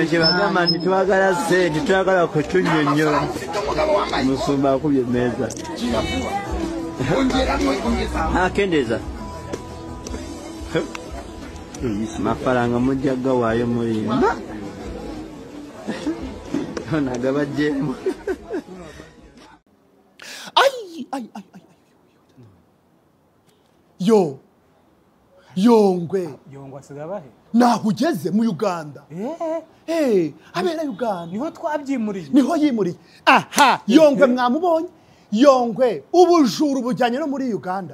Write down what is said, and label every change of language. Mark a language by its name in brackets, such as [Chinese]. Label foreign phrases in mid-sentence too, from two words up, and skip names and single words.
[Ganda] kyebagamba nti twagala sente twagala kutunyonnyola musumba akubye emmeeza akendeeza mafaranga mujja gawaayo mulimba nagabajjeemu [Kinyarwanda] Yongwe asigabahe naho ugeze mu Uganda abera Uganda niho twabyimuriye niho yimuriye aha Yongwe mwamubonye Yongwe ubujura bujyanye no muri Uganda